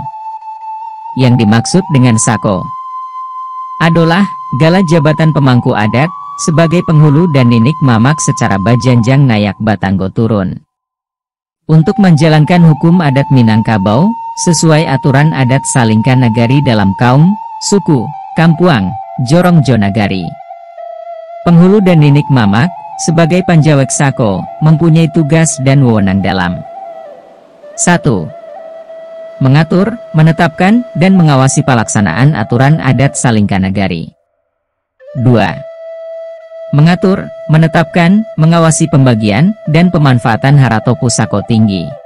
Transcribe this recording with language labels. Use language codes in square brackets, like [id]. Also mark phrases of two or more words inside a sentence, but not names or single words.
[id] Yang dimaksud dengan sako adalah gala jabatan pemangku adat, sebagai penghulu dan ninik mamak secara [min] bajanjang nayak batanggo turun. [id] Untuk menjalankan hukum adat Minangkabau, sesuai aturan adat Salingka Nagari dalam kaum, suku, kampuang, jorong jonagari. Penghulu dan ninik mamak, sebagai [min] panjawek sako, [id] mempunyai tugas dan wewenang dalam 1. Mengatur, menetapkan, dan mengawasi pelaksanaan aturan adat Salingka Nagari. 2. Mengatur, menetapkan, mengawasi pembagian, dan pemanfaatan [min] harato pusako tinggi.